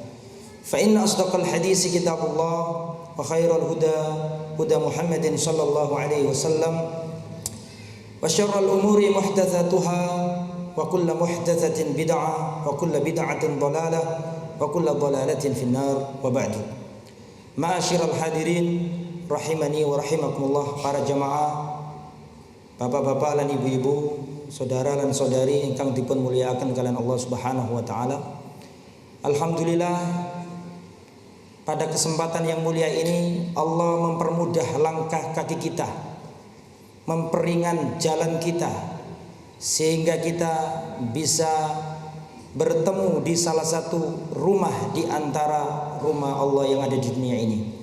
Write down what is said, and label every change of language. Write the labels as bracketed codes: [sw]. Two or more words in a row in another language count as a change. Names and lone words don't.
[ar] فإن أصدق الحديث كتاب الله وخير الهدى هدى محمد صلى الله عليه وسلم وشر الأمور محدثاتها وكل محدثة بدعة وكل بدعة ضلالة وكل ضلالة في النار وبعد. معاشر الحاضرين rahimani wa rahimakumullah, [jv] para jamaah, bapak-bapak lan ibu-ibu, saudara lan saudari ingkang dipun mulyakaken kalian [ar] Allah Subhanahu wa taala. [id] Alhamdulillah, pada kesempatan yang mulia ini Allah mempermudah langkah kaki kita, memperingan jalan kita, sehingga kita bisa bertemu di salah satu rumah di antara rumah Allah yang ada di dunia ini.